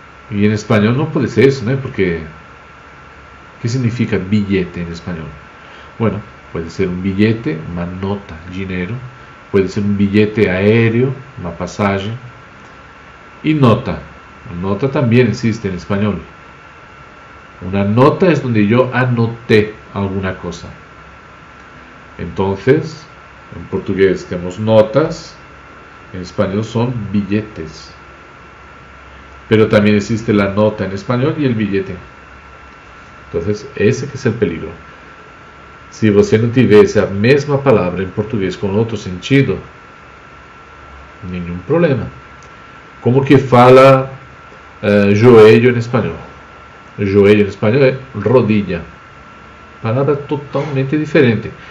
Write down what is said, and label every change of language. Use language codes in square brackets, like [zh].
[pt] E em espanhol não pode ser isso, né? Porque o que significa bilhete em espanhol? Bueno, pode ser um bilhete, uma nota, dinheiro. Pode ser um bilhete aéreo, uma passagem. E nota. Nota também existe em espanhol. [es] Una nota es donde yo anoté alguna cosa. Entonces, en portugués tenemos notas, en español son billetes. Pero también existe la nota en español y el billete. Entonces, ese que es el peligro. [pt] Se você não tivesse a mesma palavra em português com outro sentido, nenhum problema. Como que fala joelho em espanhol? Joelho em espanhol é rodilha. Palavra totalmente diferente.